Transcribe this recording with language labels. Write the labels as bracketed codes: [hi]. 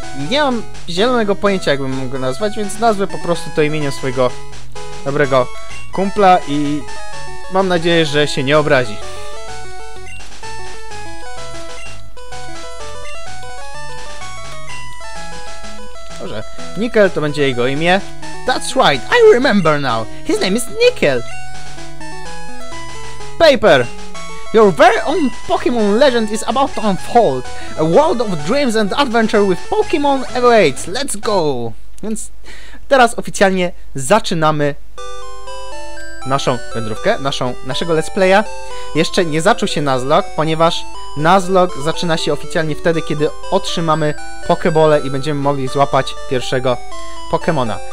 [pl] Nie mam zielonego pojęcia, jakbym mógł go nazwać, więc nazwę po prostu to imieniem swojego dobrego kumpla i mam nadzieję, że się nie obrazi. Może Nickel to będzie jego imię. [en] That's right, I remember now. His name is Nickel. Paper! Your very own Pokemon legend is about to unfold. A world of dreams and adventure with Pokemon awaits. Let's go! [pl] Więc teraz oficjalnie zaczynamy naszą wędrówkę, naszego let's playa. Jeszcze nie zaczął się Nuzlocke, ponieważ Nuzlocke zaczyna się oficjalnie wtedy, kiedy otrzymamy Pokebole i będziemy mogli złapać pierwszego Pokemona.